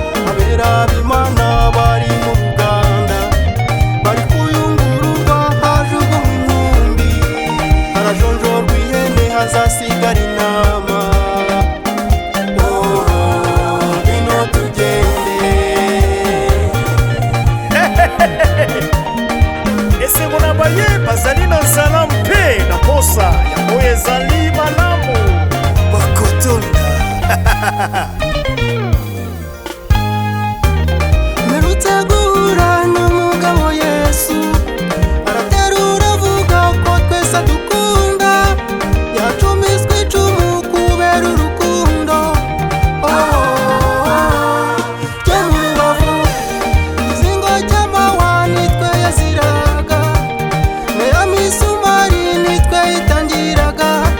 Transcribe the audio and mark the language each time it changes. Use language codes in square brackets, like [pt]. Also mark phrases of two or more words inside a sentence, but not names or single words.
[rw] Abera b'Imana bari mu ruganda, bari kuyungururwa, hajugunywa inkumbi. Harajonjorwa ihene, hazasigara intama. Oh, ngwino tugende. Ese ngo nabaye [ln] bazali na nzala mpe na posa, yango ezali malamu. Bakotonda. [rw] Mperutse guhura n'umugabo Yesu, araterura avuga ko twese adukunda. Yacumiswe icumu kubera urukundo. Oh, ryo mu rubavu, izingo ry'amahwa nitwe yaziraga, nayo misumari nitwe yitangiraga.